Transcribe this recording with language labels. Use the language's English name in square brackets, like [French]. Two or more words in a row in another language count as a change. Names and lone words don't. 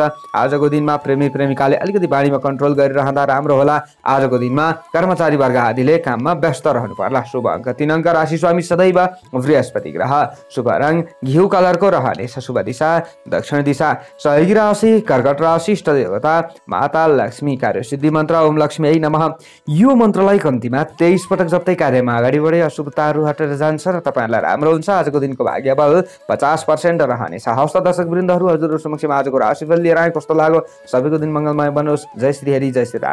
[Nepali] आजको दिनमा प्रेमी प्रेमिकाले अलिकति बानीमा कन्ट्रोल गरिरहँदा राम्रो होला। आजको दिनमा कर्मचारी वर्ग आदिले काममा व्यस्त रहनु पर्ला। शुभ अङ्क 3 अङ्क, राशि स्वामी सदैव बृहस्पति ग्रह, शुभ रङ घिउ कलरको रहनेछ, शुभ दिशा दक्षिण दिशा, सहयोगी राशि कर्कट राशि, इष्ट देवता माता लक्ष्मी, कार्य सिद्धि मन्त्र [Sanskrit] ओम लक्ष्मी नमः। [Nepali] यो मन्त्रलाई कम्तीमा 23 पटक जप्दै कार्यमा अगाडि बढे अशुभताहरू हटेर जान्छ र तपाईँहरूलाई राम्रो हुन्छ। आजको दिनको भाग्य बल 50% रहनेछ। हस्त दर्शक वृन्दहरू, हजुरहरू समक्ष आजको राशिफल लिएर आए, कस्तो लाग्यो? सबैको दिन मङ्गलमय बनोस्। जय श्री हरि, जय श्री राम।